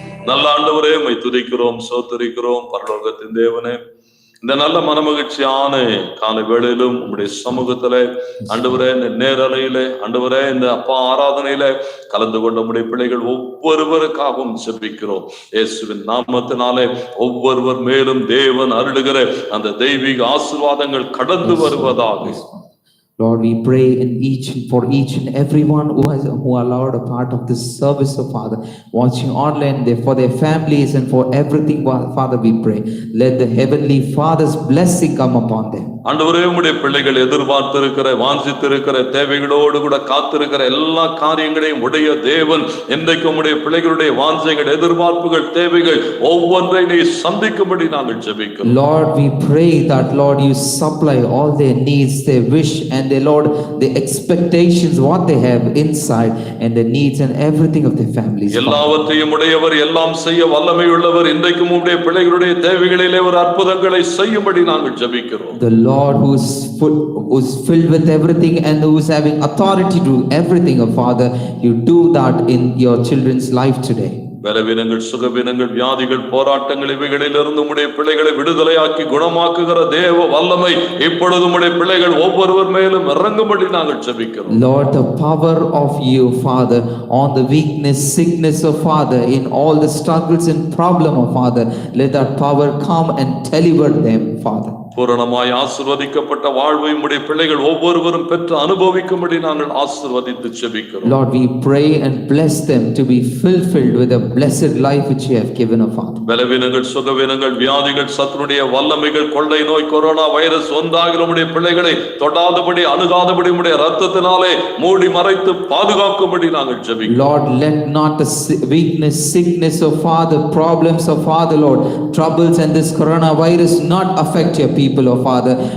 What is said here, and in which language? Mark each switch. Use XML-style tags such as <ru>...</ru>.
<ta>நல்ல ஆண்டவரே, உம்மை துதிக்கிறோம், ஸ்தோத்திரிக்கிறோம். பரலோகத்தின் தேவனே, இந்த நல்ல மனமகிழ்ச்சியான காலை வேளையிலும் உம்முடைய சமூகத்திலே ஆண்டவரே, இந்த நேரலையிலே ஆண்டவரே, இந்த அப்பா ஆராதனையில கலந்து கொண்ட உம்முடைய பிள்ளைகள் ஒவ்வொருவருக்காகவும் ஜெபிக்கிறோம். இயேசுவின் நாமத்தினாலே ஒவ்வொருவர் மேலும் தேவன் அருளுகிற அந்த தெய்வீக ஆசீர்வாதங்கள் கடந்து வருவதாக.</ta> <en>Lord, we pray for each and everyone who are Lord a part of this service, of Father, watching online, for their families and for everything, Father, we pray. Let the heavenly Father's blessing come upon them.</en> <ta>ஆண்டவரே, உம்முடைய பிள்ளைகள் எதிர்பார்த்திருக்கிற, வாஞ்சித்திருக்கிற, தேவைகளோடு கூட காத்திருக்கிற எல்லா காரியங்களையும் உடைய தேவன் இன்றைக்கு உம்முடைய பிள்ளைகளுடைய வாஞ்சைகள், எதிர்பார்ப்புகள், தேவைகள் ஒவ்வொன்றை நீ சந்திக்கும்படி நாங்கள் ஜெபிக்கிறோம்.</ta> <en>Lord, we pray that, Lord, you supply all their needs, their wish, and their, Lord, the expectations, what they have inside, and the needs and everything of their families.</en> <ta>எல்லாவற்றையும் உடையவர், எல்லாம் செய்ய வல்லமை உள்ளவர், இன்றைக்கும் உம்முடைய பிள்ளைகளுடைய தேவைகளிலே ஒரு அற்புதங்களை செய்யும்படி நாங்கள் ஜெபிக்கிறோம்.</ta> <en>The Lord who's filled with everything and who's having authority to do everything, oh Father, you do that in your children's life today.</en> <ta>பலவீனங்கள், சுகவீனங்கள், வியாதிகள், போராட்டங்கள் இவைகளிலிருந்து உம்முடைய பிள்ளைகளை விடுதலையாக்கி குணமாக்குகிற தேவ வல்லமை இப்பொழுது உம்முடைய பிள்ளைகள் ஒவ்வொருவர் மேலும் இறங்கும்படி நாங்கள் ஜெபிக்கிறோம்.</ta> <en>Lord, the power of you, Father, on the weakness, sickness of Father, in all the struggles and problem of Father, let that power come and deliver them, Father.</en> <ta>பூரணமாய் ஆசீர்வதிக்கப்பட்ட வாழ்வை உம்முடைய பிள்ளைகள் ஒவ்வொருவரும் பெற்று அனுபவிக்கும்படி நாங்கள் ஆசீர்வதித்து ஜெபிக்கிறோம்.</ta> <en>Lord, we pray and bless them to be fulfilled with a blessed life which you have given, O Father.</en> <ta>பலவீனங்கள், சுகவீனங்கள், வியாதிகள், சத்துருடைய வல்லமைகள், கொள்ளை நோய், கொரோனா வைரஸ் ஒன்றாகிற உம்முடைய பிள்ளைகளை தொடாதபடி, அணுகாதபடி உம்முடைய இரத்தத்தினாலே மூடி மறைத்து பாதுகாக்கும்படி நாங்கள் ஜெபிக்கிறோம்.</ta> <en>Lord, let not the weakness, sickness of Father, problems of Father, Lord, troubles and this coronavirus not affect your people, O Father.</en>